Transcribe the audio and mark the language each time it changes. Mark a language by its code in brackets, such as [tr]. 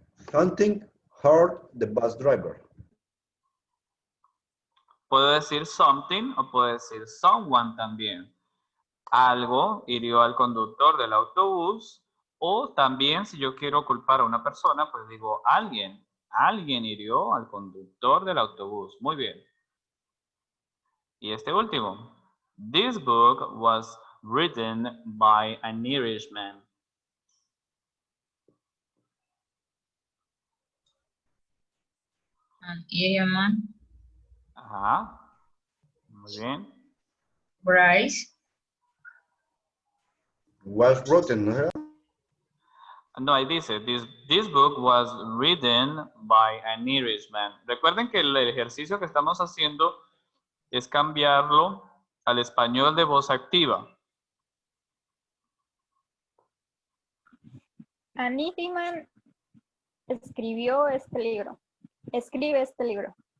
[en] Something hurt the bus driver. [es] Puedo decir something o puedo decir someone también. Algo hirió al conductor del autobús, o también si yo quiero culpar a una persona, pues digo alguien. Alguien hirió al conductor del autobús. Muy bien. Y este último. [en] This book was written by an Irishman. An Irish man. [es] Ajá. Muy bien. Bryce. [en] Was rotten, ¿no? [es] No, ahí dice, [en] this book was written by an Irishman. [es] Recuerden que el ejercicio que estamos haciendo es cambiarlo al español de voz activa. An Irishman escribió este libro. Escribe este libro.